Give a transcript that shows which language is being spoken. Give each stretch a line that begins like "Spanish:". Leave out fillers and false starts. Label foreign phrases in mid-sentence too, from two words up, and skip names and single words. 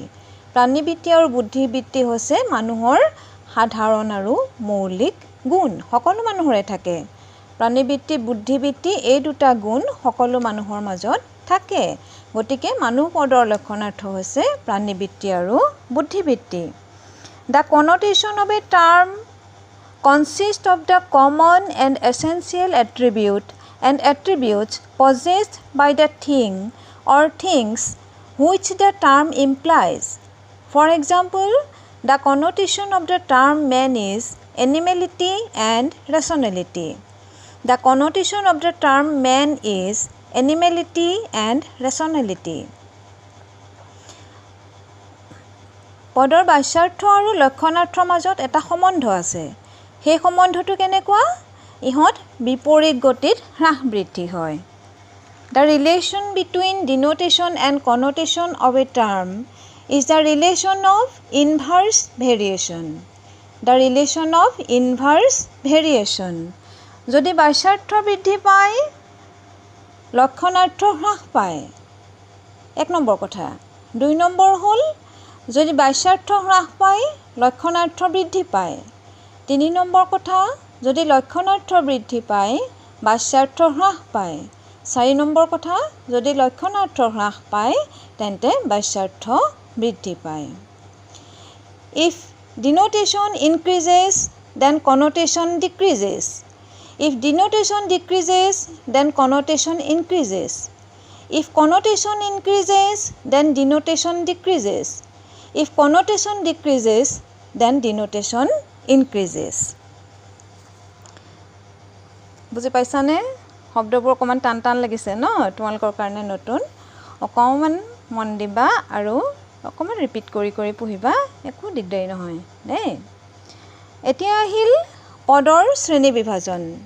Assamese: প্ৰাণীবৃত্তি আৰু বুদ্ধিবৃত্তি হৈছে মানুহৰ সাধাৰণ আৰু মৌলিক গুণ। সকলো মানুহৰে থাকে। প্ৰাণীবৃত্তি, বুদ্ধিবৃত্তি এই দুটা গুণ সকলো মানুহৰ মাজত থাকে। গতিকে মানুহ পদৰ লক্ষণাৰ্থ হৈছে প্ৰাণীবৃত্তি আৰু বুদ্ধিবৃত্তি।
English: The connotation of a term consists of the common and essential attribute and attributes possessed by the thing or things which the term implies. For example, the connotation of the term man is animality and rationality. The connotation of the term man is animality and rationality.
Assamese: পদৰ বাচ্যাৰ্থ আৰু লক্ষণাৰ্থৰ মাজত এটা সম্বন্ধ আছে। সেই সম্বন্ধটো কেনেকুৱা? ইহঁত বিপৰীত গতিত হ্ৰাস বৃদ্ধি হয়।
English: The relation between denotation and connotation of a term is the relation of inverse variation. The relation of inverse variation.
Assamese: যদি বাচ্যাৰ্থ বৃদ্ধি পায়, লক্ষণাৰ্থ হ্ৰাস পায়। 1 নম্বৰ কথা। 2 নম্বৰ হ'ল যদি বাচ্যাৰ্থ হ্ৰাস পায়, লক্ষণাৰ্থ বৃদ্ধি পায়। 3 নম্বৰ কথা, যদি লক্ষণাৰ্থ বৃদ্ধি পায়, বাচ্যাৰ্থ হ্ৰাস পায়। 4 নম্বৰ কথা, যদি লক্ষণাৰ্থ হ্ৰাস পায়, তেন্তে বাচ্যাৰ্থ বৃদ্ধি পায়।
English: If denotation increases, then connotation decreases. If denotation decreases, then connotation increases. If connotation increases, then denotation decreases. If connotation decreases, then denotation increases.
Assamese: বুজি পাইছানে? শব্দবোৰ অকণমান টান টান লাগিছে ন? তোমালোকৰ কাৰণে নতুন। অকণমান মন দিবা আৰু অকণমান ৰিপিট কৰি কৰি পঢ়িবা, একো দিগদাৰী নহয় দেই। এতিয়া আহিল পদৰ শ্ৰেণী বিভাজন।